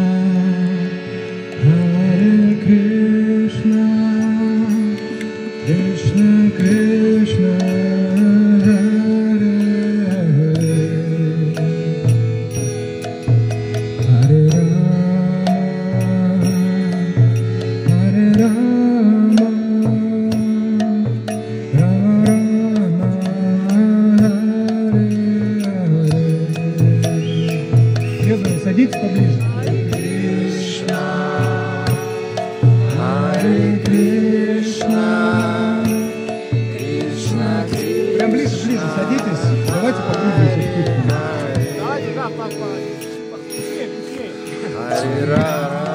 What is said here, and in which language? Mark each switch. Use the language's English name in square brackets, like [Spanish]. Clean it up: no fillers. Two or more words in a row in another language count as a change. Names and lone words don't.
[Sanskrit] हरे कृष्ण कृष्ण कृष्ण हरे हरे हरे राम राम हरे [Russian] Садитесь поближе. Прям ближе, садитесь. Давайте попробуем все-таки. Давайте, да, быстрее, быстрее.